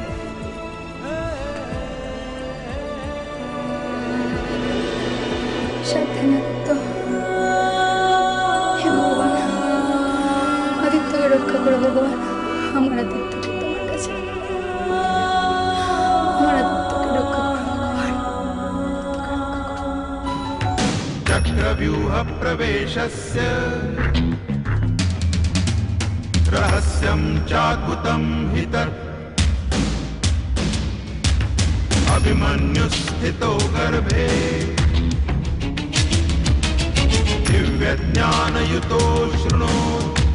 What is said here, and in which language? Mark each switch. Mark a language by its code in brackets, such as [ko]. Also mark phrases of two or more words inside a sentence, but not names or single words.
[bn] সাবধানে আদিত্য। হে ভগবান, আদিত্যকে রক্ষা করো ভগবান। আমার আদিত্যকে তোমার কাছে, আমার আদিত্যকে রক্ষা করো ভগবান। [sa] चक्रव्यूह प्रवेशस्य रहस्यं चाकुतं हितर् अभिमन्युस्थितो गर्भे दिव्यज्ञानयुतो शृणोत्